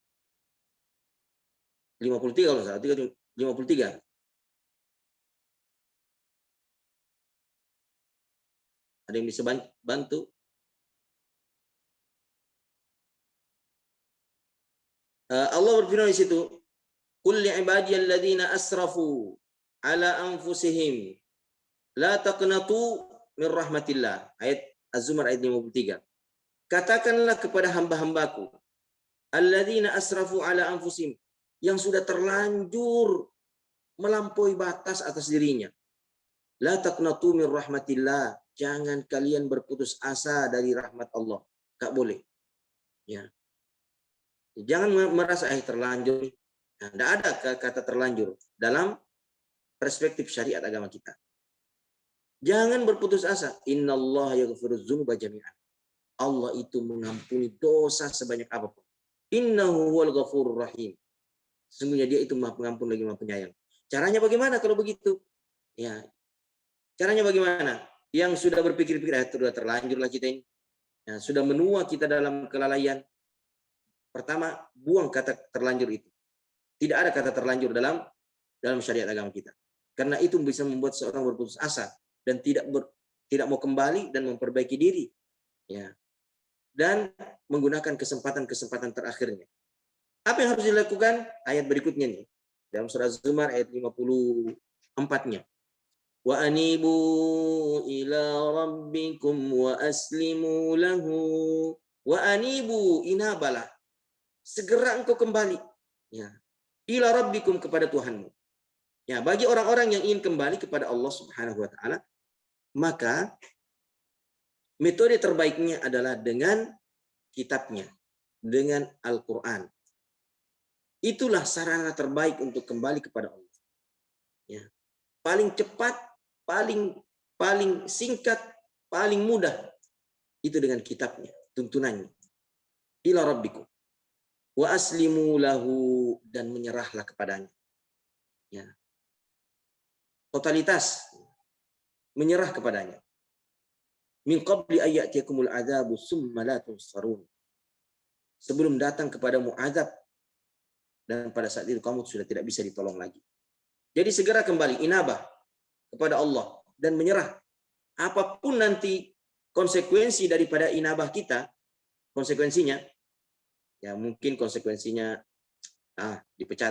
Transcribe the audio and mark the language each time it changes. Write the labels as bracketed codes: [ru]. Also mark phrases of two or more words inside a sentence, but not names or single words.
[id] 53 kalau salah, 53. Ada yang bisa bantu? Allah berfirman di situ, [ar] قل يا عبادي الذين أسرفوا على أنفسهم لا تقنطوا من رحمة الله. [id] Ayat Az-Zumar ayat 53. Katakanlah kepada hamba-hambaku [ar] الذين أسرفوا على أنفسهم, [id] yang sudah terlanjur melampaui batas atas dirinya. [ar] لا تقنطوا من رحمة الله, [id] jangan kalian berputus asa dari rahmat Allah. Enggak boleh. Ya. Jangan merasa terlanjur. Nah, tidak ada kata terlanjur dalam perspektif syariat agama kita. Jangan berputus asa. [ar] إن الله يغفر الذنوب جميعا. [id] Allah itu mengampuni dosa sebanyak apapun. [ar] إنه هو الغفور الرحيم. [id] Sesungguhnya dia itu Maha Pengampun lagi Maha Penyayang. Caranya bagaimana kalau begitu? Ya. Caranya bagaimana? Yang sudah berpikir-pikir, sudah terlanjurlah kita ini. Ya, sudah menua kita dalam kelalaian. Pertama, buang kata terlanjur itu. Tidak ada kata terlanjur dalam syariat agama kita. Karena itu bisa membuat seorang berputus asa dan tidak mau kembali dan memperbaiki diri. Ya. Dan menggunakan kesempatan-kesempatan terakhirnya. Apa yang harus dilakukan? Ayat berikutnya nih. Dalam surah Az-Zumar ayat 54-nya. [ar] وأنيبوا إلى ربكم وأسلموا له. وأنيبوا, inabalah. [id] Segera engkau kembali. Ya. [ar] إلى ربكم, [id] kepada Tuhanmu. Ya, bagi orang-orang yang ingin kembali kepada Allah [ar] سبحانه وتعالى, [id] maka metode terbaiknya adalah dengan kitabnya, dengan Al-Qur'an. Itulah sarana terbaik untuk kembali kepada Allah. Ya. Paling cepat, paling singkat, paling mudah itu dengan kitabnya, tuntunannya. [ar] إلى ربكم وأسلموا له, [id] dan menyerahlah kepadanya. Ya. Totalitas menyerah kepadanya. [ar] من قبل أن يأتيكم العذاب ثم لا تنصرون. [id] Sebelum datang kepadamu azab dan pada saat itu kamu sudah tidak bisa ditolong lagi. Jadi segera kembali, inabah kepada Allah dan menyerah. Apapun nanti konsekuensi daripada inabah kita, konsekuensinya, ya mungkin konsekuensinya dipecat.